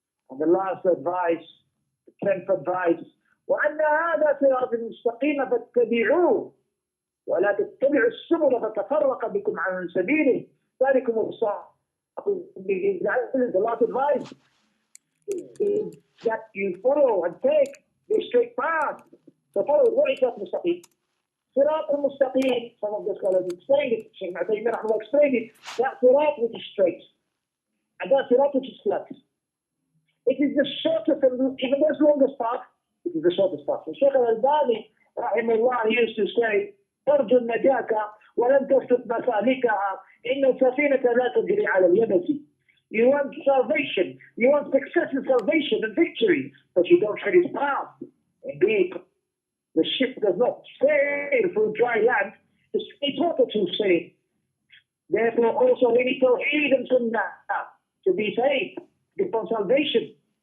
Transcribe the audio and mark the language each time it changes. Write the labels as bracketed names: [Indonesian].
[English] And the last advice, the 10th advice, [Arabic] وَأَنَّ هَذَا صِرَاطٌ مُسْتَقِيمٌ فَاتَّبِعُوهُ وَلَا تَتَّبِعُوا السُّبُلَ فَتَفَرَّقَ بِكُمْ عَنْ سَبِيلِهِ ذَلِكُمْ وَصَّاكُمْ بِهِ لَعَلَّكُمْ. [English] The last advice is that you follow and take the straight path. So follow. What is that mustaqim? Sirat al-mustaqim, some of the scholars explain it, Shaykh Ibn Taymiyyah explained it, that sirat which is straight, and that sirat which is flat. It is the shortest, and even the longest path, it is the shortest path. So Shaykh al-Albani, rahimahullah, used to say, [Arabic] ترجو النجاة ولن تسلك مسالكها إن السفينة لا تجري على اليبس. [English] You want salvation, you want success in salvation and victory, but you don't tread His path. Indeed, the ship does not sail through dry land, it's water to sail. Therefore, also we need Tawheed and Sunnah to be saved, upon salvation.